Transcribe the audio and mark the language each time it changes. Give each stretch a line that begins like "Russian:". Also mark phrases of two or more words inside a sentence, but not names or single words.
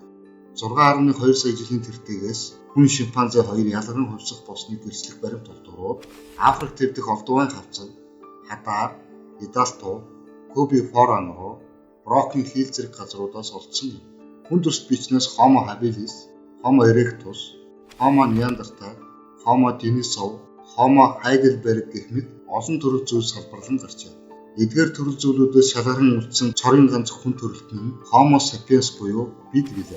Mongolian: 6.2 сая жилийн тэртегээс хүн шимпанзе хоёр ялган хувьсах болсныг гэрчлэх баримт тулдурууд Африк төвдөх олдвайн хавцаг, хадаар, идалтуу, кобифоран руу брокийн хийл зэрэг газруудаас олдсон юм. Хүн төст бичнээс Homo habilis, Homo erectus, Homo neanderthal, Homo denisov, Homo heidelberg гэх мэт олон төрөл зүйл салбарлан гарчээ. Эдгээр төрөл зүйлүүдээс шалгаран үлдсэн цорын ганц хүн төрөлтөн нь Homo sapiens буюу бид гэлээ.